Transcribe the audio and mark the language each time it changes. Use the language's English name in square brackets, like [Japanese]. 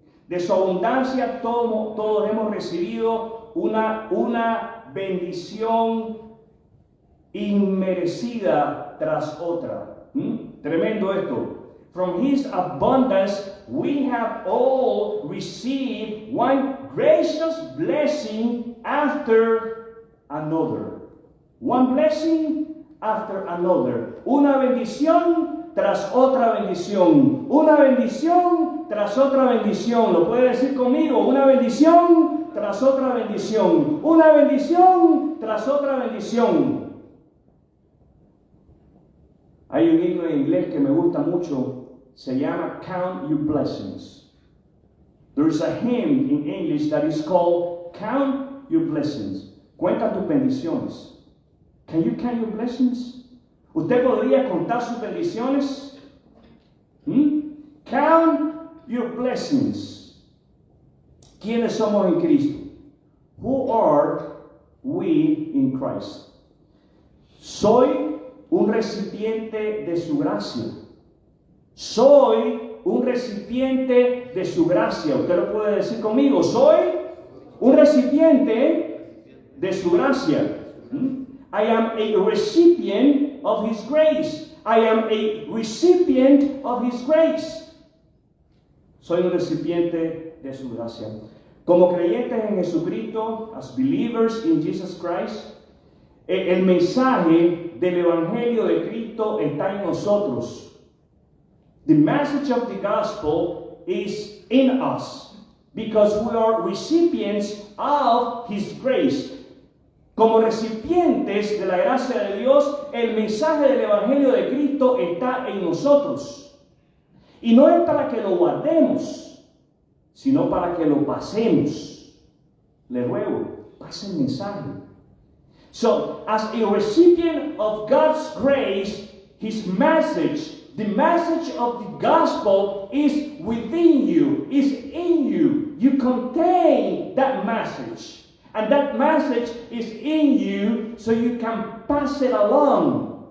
[Spanish] De su abundancia todos hemos recibido una bendición inmerecida tras otra. Tremendo esto. [English] From His abundance we have all received one gracious blessing after another. One blessing after another. [Spanish] Una bendición tras otra bendición. Una bendición tras otra bendición. ¿Lo puede decir conmigo? Una bendición tras otra bendición. Una bendición tras otra bendición. Hay un himno en inglés que me gusta mucho, se llama Count Your Blessings. [English] There is a hymn in English that is called Count Your Blessings. [Spanish] Cuenta tus bendiciones. [English] Can you count your blessings? [Spanish] ¿Usted podría contar sus bendiciones? [English] Count your blessings. [Spanish] ¿Quiénes somos en Cristo? [English] Who are we in Christ? [Spanish] Soy un recipiente de su gracia. Soy un recipiente de su gracia. Usted lo puede decir conmigo. Soy un recipiente de su gracia. [English] I am a recipient of His grace. I am a recipient of His grace. [Spanish] Soy un recipiente de su gracia. Como creyentes en Jesucristo, [English] as believers in Jesus Christ, [Spanish] el mensaje del Evangelio de Cristo está en nosotros. [English] The message of the gospel is in us because we are recipients of His grace. [Spanish] Como recipientes de la gracia de Dios, el mensaje del Evangelio de Cristo está en nosotros. Y no es para que lo guardemos, sino para que lo pasemos. Le ruego, pase el mensaje. [English] So, as a recipient of God's grace, His message, the message of the gospel is within you, is in you. You contain that message. And that message is in you so you can pass it along.